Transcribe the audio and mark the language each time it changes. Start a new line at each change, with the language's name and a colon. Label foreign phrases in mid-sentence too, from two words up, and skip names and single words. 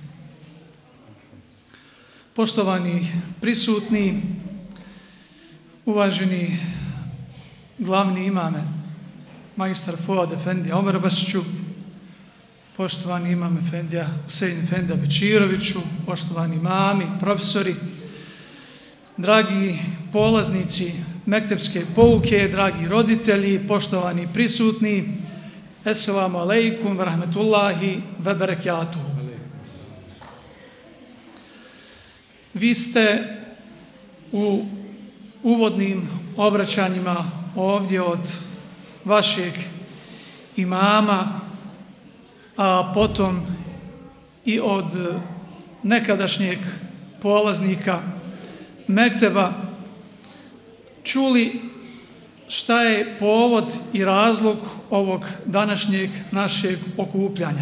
Bosnian: Poštovani prisutni, uvaženi glavni imame, magistar Fuad Efendija Omerbašiću, poštovani imam Efendija Husein Efendija Bečiroviću, poštovani imami, profesori, dragi polaznici mektepske pouke, dragi roditelji, poštovani prisutni,
Arabic: السلام عليكم ورحمة الله وبركاته.
Bosnian: Vi ste u uvodnim obraćanjima ovdje od vašeg imama, a potom i od nekadašnjeg polaznika mekteba čuli šta je povod i razlog ovog današnjeg našeg okupljanja.